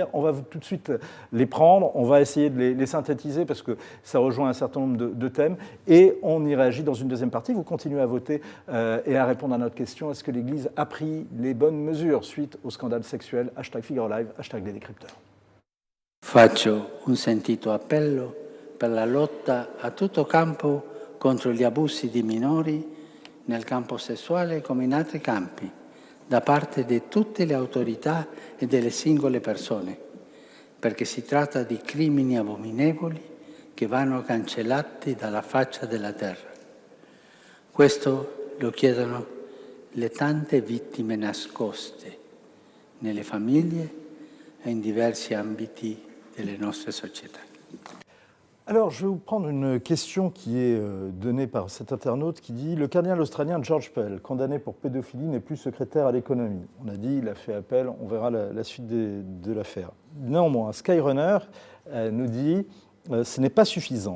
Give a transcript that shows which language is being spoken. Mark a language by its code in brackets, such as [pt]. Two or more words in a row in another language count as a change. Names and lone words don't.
[fr] On va tout de suite les prendre, on va essayer de les synthétiser parce que ça rejoint un certain nombre de thèmes et on y réagit dans une deuxième partie. Vous continuez à voter et à répondre à notre question. Est-ce que l'Église a pris les bonnes mesures suite au scandale sexuel ? #Figaro Live, #les décrypteurs. [it] Faccio un sentito appello per la lotta a tutto campo contro gli abusi di minori nel campo sessuale come in altri campi, da parte di tutte le autorità e delle singole persone, perché si tratta di crimini abominevoli che vanno cancellati dalla faccia della terra. Questo lo chiedono le tante vittime nascoste nelle famiglie e in diversi ambiti delle nostre società. [fr] Alors, je vais vous prendre une question qui est donnée par cet internaute qui dit « Le cardinal australien George Pell, condamné pour pédophilie, n'est plus secrétaire à l'économie. » On a dit il a fait appel, on verra la suite de l'affaire. Néanmoins, Skyrunner nous dit « Ce n'est pas suffisant.